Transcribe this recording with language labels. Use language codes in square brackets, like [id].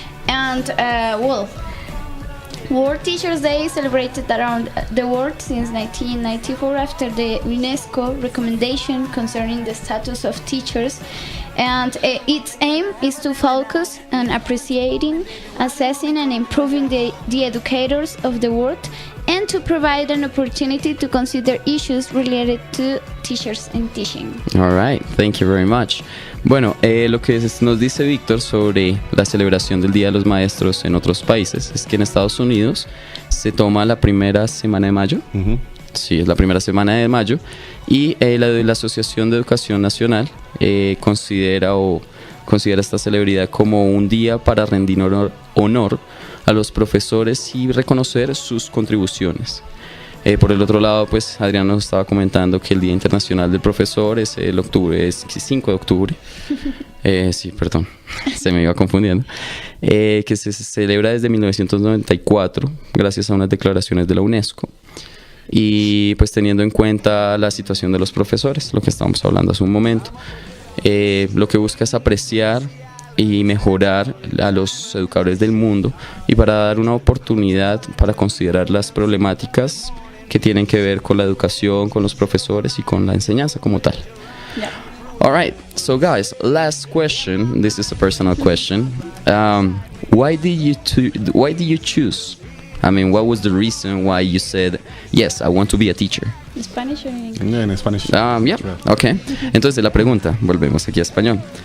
[en] And, well, World Teachers' Day is celebrated around the world since 1994 after the UNESCO recommendation concerning the status of teachers, and its aim is to focus on appreciating, assessing and improving the educators of the world and to provide an opportunity to consider issues related to teachers and teaching. All right, thank you very much. [es] Bueno, lo que nos dice Víctor sobre la celebración del Día de los Maestros en otros países es que en Estados Unidos se toma la primera semana de mayo. Sí, es la primera semana de mayo. Y la Asociación de Educación Nacional considera esta celebridad como un día para rendir honor a los profesores y reconocer sus contribuciones. Por el otro lado, pues Adriana nos estaba comentando que el Día Internacional del Profesor es el 5 de octubre. Sí, perdón, se me iba confundiendo. Que se celebra desde 1994 gracias a unas declaraciones de la UNESCO. Y pues teniendo en cuenta la situación de los profesores, lo que estábamos hablando hace un momento, lo que busca es apreciar y mejorar a los educadores del mundo y para dar una oportunidad para considerar las problemáticas que tienen que ver con la educación, con los profesores y con la enseñanza como tal. [en] Yeah. All right, so guys, last question. This is a personal question. Why did you choose? I mean, what was the reason why you said, yes, I want to be a teacher? [es] ¿En Spanish o en inglés? [en] Yeah, in Spanish. Yeah, okay. [es] Entonces la pregunta, volvemos aquí a español.